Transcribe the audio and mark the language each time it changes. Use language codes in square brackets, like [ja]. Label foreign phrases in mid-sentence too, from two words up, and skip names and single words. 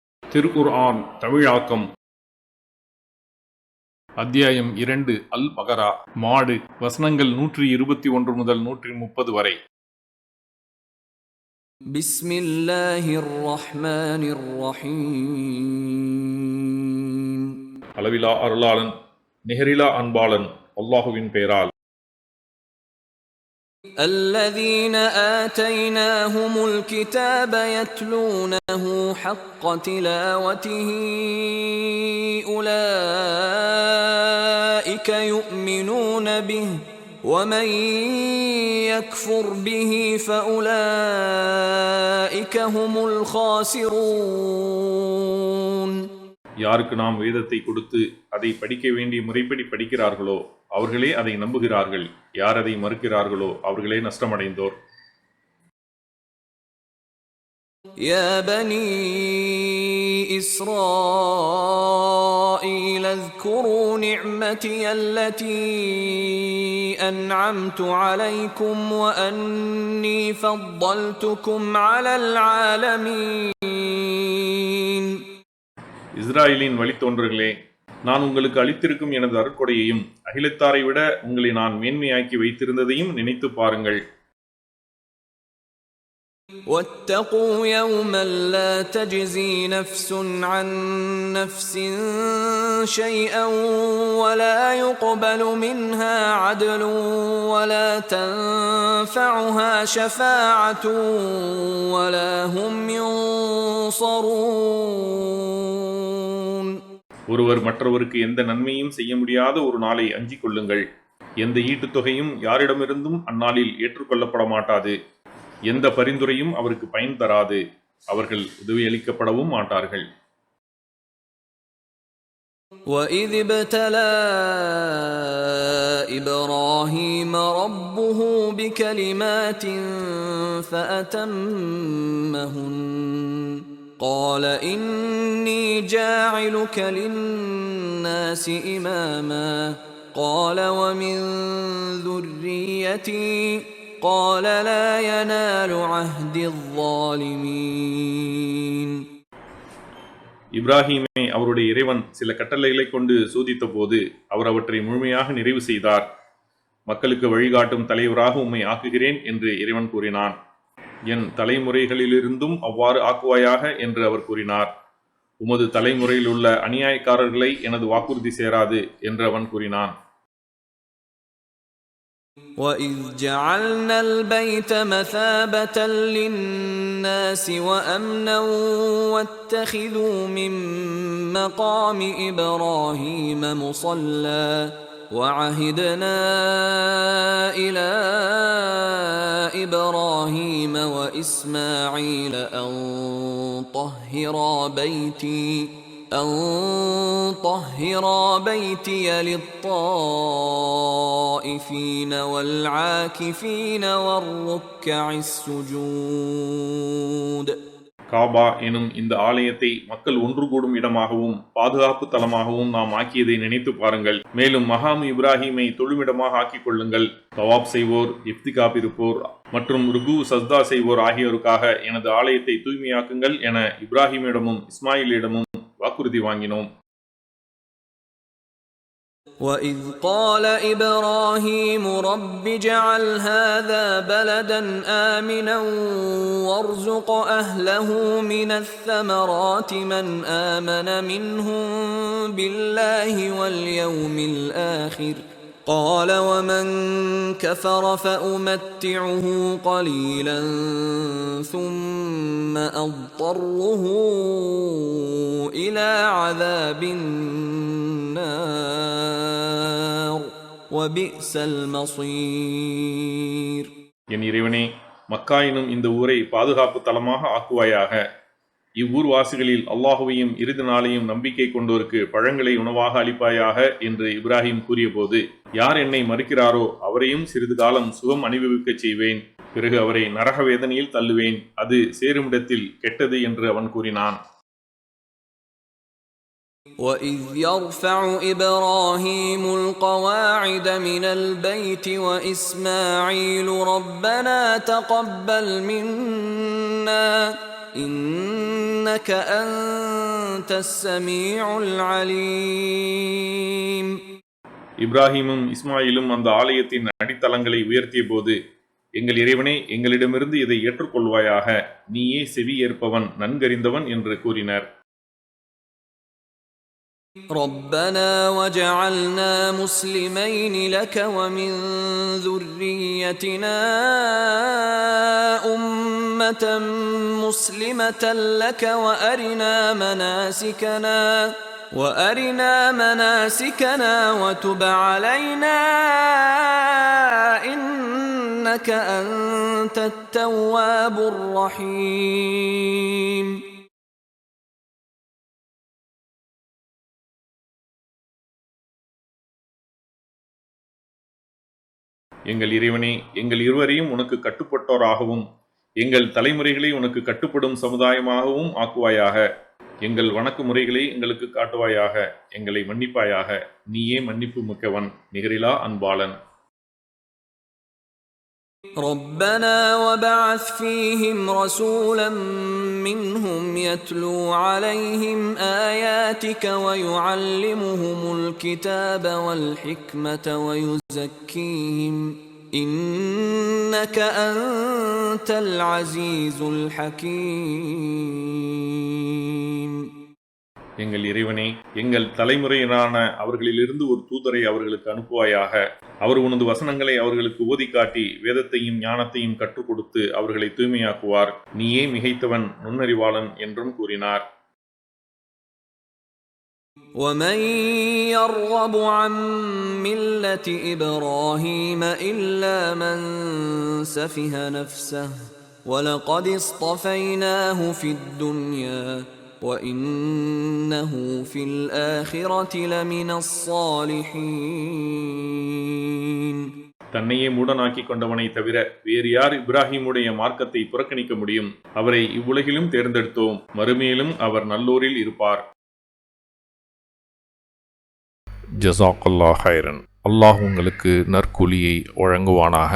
[ta] திருக்குர்ஆன் தமிழாக்கம் அத்தியாயம் 2 அல் பகரா மாடு வசனங்கள் 121 முதல் 130 வரை. [ar] بسم الله الرحمن الرحيم. [ta] அளவிலா அருளாளன் நிகரிலா அன்பாளன் அல்லாஹுவின் பெயரால். [ar] الذين آتيناهم الكتاب يتلونه حق تلاوته أولئك يؤمنون به ومن يكفر به فأولئك هم الخاسرون. [ta] யாருக்கு நாம் வேதத்தை கொடுத்து அதை படிக்க வேண்டிய முறைப்படி படிக்கிறார்களோ அவர்களே அதை நம்புகிறார்கள். யார் அதை மறுக்கிறார்களோ அவர்களே நஷ்டமடைந்தோர். [ar] يا بني إسرائيل اذكروا نعمتي التي أنعمت عليكم وأني فضلتكم على العالمين. [ta] இஸ்ராயேலின் வழித்தோன்றர்களே, நான் உங்களுக்கு அளித்திருக்கும் எனது அருட்கொடையையும் அகிலத்தாரை விட உங்களை நான் மேன்மையாக்கி வைத்திருந்ததையும் நினைத்து பாருங்கள். [ar] واتقوا يوما لا تجزي نفس عن نفس شيئا ولا يقبل منها عدل ولا تنفعها شفاعة ولا هم ينصرون. [ta] ஒருவர் மற்றவருக்கு எந்த நன்மையும் செய்ய முடியாத ஒரு நாளை அஞ்சிக் கொள்ளுங்கள். எந்த ஈட்டுத் தொகையும் யாரிடமிருந்தும் அந்நாளில் ஏற்றுக்கொள்ளப்பட மாட்டாது. எந்த பரிந்துரையும் அவருக்கு பயன் தராது. அவர்கள் உதவியளிக்கப்படவும் மாட்டார்கள். [ar] وَإِذِ ابْتَلَى إِبْرَاهِيمَ رَبُّهُ بِكَلِمَاتٍ فَأَتَمَّهُنَّ قال إني جاعلك للناس إماما قال ومن ذريتي قال لا ينال عهد الظالمين. [ta] இப்ராஹீமை அவருடைய இறைவன் சில கட்டளைகளை கொண்டு சோதித்த போது அவர் அவற்றை முழுமையாக நிறைவு செய்தார். மக்களுக்கு வழிகாட்டும் தலைவராக உம்மை ஆக்குகிறேன் என்று இறைவன் கூறினான். என் தலைமுறைகளிலிருந்தும் அவ்வாறு ஆக்குவாயாக என்று அவர் கூறினார். உமது தலைமுறையில் உள்ள அநியாயக்காரர்களை எனது வாக்குறுதி சேராது என்று அவன் கூறினான். [ar] وَإِذْ جَعَلْنَا الْبَيْتَ مَثَابَةً لِلنَّاسِ وَأَمْنًا وَاتَّخِذُوا مِن مَّقَامِ إِبْرَاهِيمَ مُصَلًّى وَعَهِدْنَا إِلَى إِبْرَاهِيمَ وَإِسْمَاعِيلَ أَن طَهِّرَا بَيْتِيَ لِلطَّائِفِينَ وَالْعَاكِفِينَ وَالرُّكَّعِ السُّجُودِ. [ta] காபா எனும் இந்த ஆலயத்தை மக்கள் ஒன்று கூடும் இடமாகவும் பாதுகாப்பு தலமாகவும் நாம் ஆக்கியதை நினைத்து பாருங்கள். மேலும் மகாம் இப்ராஹீமை தொழுமிடமாக ஆக்கிக் கொள்ளுங்கள். தவாப் செய்வோர், இஃப்திகாப் இருப்போர் மற்றும் ருக்கு சஜ்தா செய்வோர் ஆகியோருக்காக எனது ஆலயத்தை தூய்மையாக்குங்கள் என இப்ராஹீமிடமும் இஸ்மாயிலிடமும் வாக்குறுதி வாங்கினோம். [ar] وَإِذْ قَالَ إِبْرَاهِيمُ رَبِّ اجْعَلْ هَذَا بَلَدًا آمِنًا وَارْزُقْ أَهْلَهُ مِنَ الثَّمَرَاتِ مَنْ آمَنَ مِنْهُمْ بِاللَّهِ وَالْيَوْمِ الْآخِرِ قَالَ وَمَنْ كَفَرَ فَأُمَتِّعُهُ قَلِيلًا ثُمَّ أَضْطَرُّهُ إِلَى عَذَابِ النَّارِ وَبِئْسَ الْمَصِيرُ. [ta] என் இறைவனே, மக்கா எனும் இந்த ஊரை பாதுகாப்பு தலமாக ஆக்குவாயாக. இவ்வூர் வாசிகளில் அல்லாஹுவையும் இறுதி நாளையும் நம்பிக்கை கொண்டோருக்கு பழங்களை உணவாக அளிப்பாயாக என்று இப்ராஹிம் கூறிய போது, யார் என்னை மறுக்கிறாரோ அவரையும் சிறிது காலம் சுகம் அனுபவிக்கச் செய்வேன். பிறகு அவரை நரக வேதனையில் தள்ளுவேன். அது சேருமிடத்தில் கெட்டது என்று அவன் கூறினான். [ar] وَإِذْ يَرْفَعُ إِبْرَاهِيمُ الْقَوَاعِدَ مِنَ الْبَيْتِ وَإِسْمَاعِيلُ رَبَّنَا تَقَبَّلْ مِنَّا إنك أنت السميع العليم. [ta] இப்ராஹீமும் இஸ்மாயிலும் அந்த ஆலயத்தின் அடித்தளங்களை உயர்த்திய போது, எங்கள் இறைவனே, எங்களிடமிருந்து இதை ஏற்றுக்கொள்வாயாக, நீயே செவி ஏற்பவன், நன்கறிந்தவன் என்று கூறினர். [ar] ربنا وجعلنا مسلمين لك ومن ذريتنا أمة مسلمة لك وأرنا مناسكنا وتب علينا إنك أنت التواب الرحيم. [ta] எங்கள் இறைவனே, எங்கள் இருவரையும் உனக்கு கட்டுப்பட்டோராகவும் எங்கள் தலைமுறைகளை உனக்கு கட்டுப்படும் சமுதாயமாகவும் ஆக்குவாயாக. எங்கள் வணக்க முறைகளை எங்களுக்கு காட்டுவாயாக. எங்களை மன்னிப்பாயாக. நீயே மன்னிப்பு மிக்கவன், நிகரிலா அன்பாளன். [ar] ربنا وبعث فيهم رسولا منهم يتلو عليهم آياتك ويعلمهم الكتاب والحكمة ويزكيهم إنك أنت العزيز الحكيم. [ta] எங்கள் இறைவனே, எங்கள் தலைமுறையினான அவர்களிலிருந்து ஒரு தூதரை அவர்களுக்கு அனுப்புவாயாக. அவர் உனது வசனங்களை அவர்களுக்கு ஓதி காட்டி வேதத்தையும் ஞானத்தையும் கற்றுக் கொடுத்து அவர்களை தூய்மையாக்குவார். நீயே மிகைத்தவன், நுண்ணறிவாளன் என்றும் கூறினார். [ar] وَمَن يَرْغَبُ عَن مِّلَّةِ إِبْرَاهِيمَ إِلَّا مَن سَفِهَ نَفْسَهُ وَلَقَدِ اصْطَفَيْنَاهُ فِي الدُّنْيَا وَإِنَّهُ فِي الْآخِرَةِ لَمِنَ الصَّالِحِينَ. [ta] தன்னையே மூடனாக்கி கொண்டவனை தவிர வேறு யார் இப்ராஹிமுடைய மார்க்கத்தை புறக்கணிக்க முடியும்? அவரை இவ்வுலகிலும் தேர்ந்தெடுத்தோம், மறுமையிலும் அவர் நல்லோரில் இருப்பார். [ar] جزاك الله خيرا. [ta] அல்லாஹ் உங்களுக்கு நற்கூலியை வழங்குவானாக.